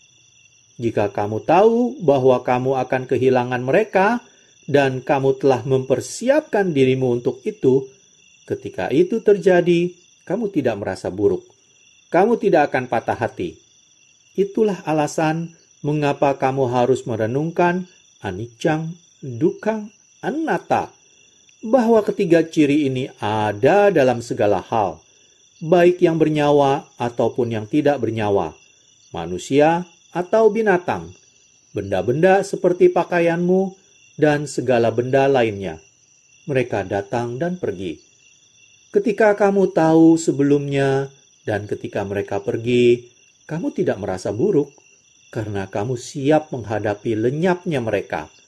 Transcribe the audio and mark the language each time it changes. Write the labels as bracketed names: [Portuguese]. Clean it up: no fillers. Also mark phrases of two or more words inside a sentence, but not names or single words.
[Indonesian] Jika kamu tahu bahwa kamu akan kehilangan mereka, dan kamu telah mempersiapkan dirimu untuk itu, ketika itu terjadi, kamu tidak merasa buruk. Kamu tidak akan patah hati. Itulah alasan mengapa kamu harus merenungkan [Pali] anicca, dukkha, anatta, [Indonesian] bahwa ketiga ciri ini ada dalam segala hal, baik yang bernyawa ataupun yang tidak bernyawa, manusia atau binatang, benda-benda seperti pakaianmu, dan segala benda lainnya. Mereka datang dan pergi. Ketika kamu tahu sebelumnya, dan ketika mereka pergi, kamu tidak merasa buruk, karena kamu siap menghadapi lenyapnya mereka.